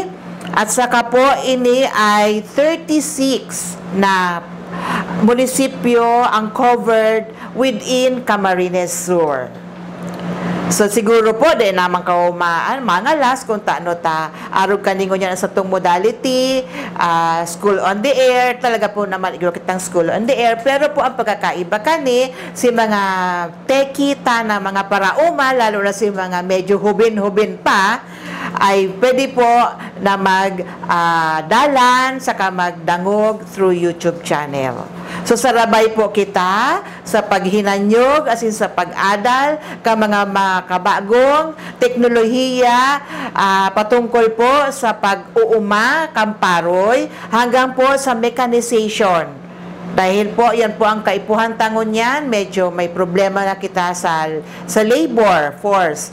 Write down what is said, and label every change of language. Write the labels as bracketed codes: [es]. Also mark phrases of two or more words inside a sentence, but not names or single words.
[bik] At saka po, ini ay 36 na munisipyo ang [en] covered within [bik] Camarines Sur. So siguro po din naman mga last kung taano arog kaningo niya sa tong modality, School on the Air, talaga po naman igro kitang School on the Air, pero po ang pagkakaiba kani si mga tekita na mga parauma, lalo na si mga medyo hubin-hubin pa, ay pwede po na magdalan saka magdangog [en] through YouTube channel. [bik] So sarabay po kita sa paghinanyog asin sa pag-adal ka mga makabagong teknolohiya patungkol po sa pag-uuma kamparoy hanggang po sa mechanization. Dahil po, yan po ang kaipuhan tangon yan, medyo may problema na kita sa [en] labor force.